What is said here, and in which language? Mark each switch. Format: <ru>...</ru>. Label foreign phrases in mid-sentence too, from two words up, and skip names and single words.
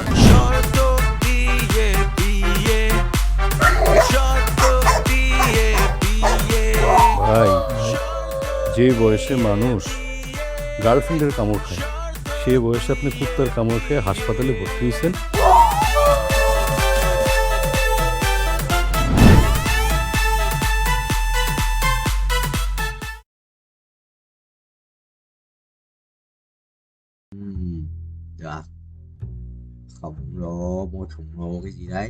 <bn>শর্ত দিয়ে বিয়ে শর্ত দিয়ে বিয়ে ভাই যে বয়সে মানুষ গার্লফ্রেন্ডের কামড় খায় সে বয়সে আপনি কুত্তার কামড় খেয়ে হাসপাতালে ভর্তি হয়েছেন।</bn> <vi>Được. Khổng lồ, mua khổng lồ cái gì đấy?</vi>